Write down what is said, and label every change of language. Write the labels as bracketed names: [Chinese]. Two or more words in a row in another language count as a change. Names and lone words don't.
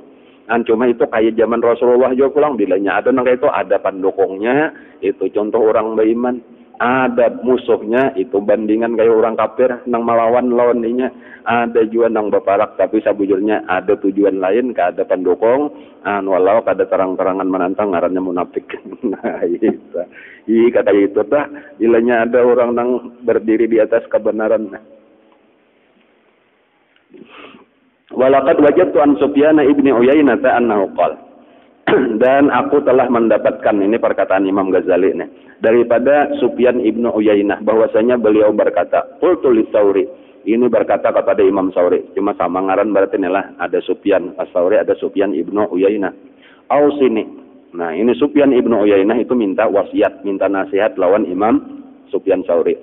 [Banjar] Nah, cuma itu kayak zaman Rasulullah juga pulang bilanya ada nang itu ada pendukungnya itu contoh orang beriman, ada musuhnya itu bandingan kayak orang kafir nang melawan lawannya, ada juga nang beparak tapi sabujurnya ada tujuan lain ke ada pendukung, walau kada terang-terangan menantang ngarannya munafik. Nah, itu. Kata itu tah bilanya ada orang nang berdiri di atas kebenaran. [Arabic] ولقد وجدت عن سفيان بن عيينة أنه قال. [Banjar] Dan aku telah mendapatkan ini perkataan Imam Ghazali nih daripada Sufyan ibnu Uyainah bahwasanya beliau berkata [Arabic] قلت للثوري, [Banjar] ini berkata kepada Imam Tsauri, cuma sama ngaran berarti inilah ada Sufyan as-Tsauri ada Sufyan ibnu Uyainah. Ausini. Nah, ini Sufyan ibnu Uyainah itu minta wasiat, minta nasihat lawan Imam Sufyan Tsauri.